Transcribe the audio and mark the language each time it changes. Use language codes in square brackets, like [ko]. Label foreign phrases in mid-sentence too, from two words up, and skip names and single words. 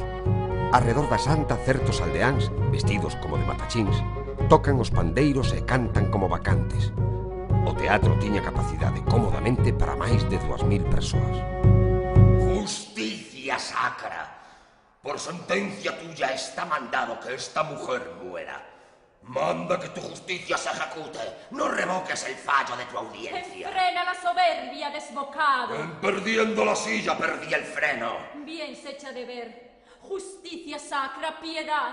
[gl] Arredor da santa, certos aldeáns, vestidos como de matachíns, tocan os pandeiros e cantan como bacantes. O teatro tiña capacidade cómodamente para máis de 2000 persoas. [es] Justicia sacra. Por sentencia tuya está mandado que esta mujer muera. Manda que tu justicia se ejecute. No revoques el fallo de tu audiencia. Frena la soberbia, desbocado. En perdiendo la silla perdí el freno. Bien se echa de ver. Justicia sacra, piedad.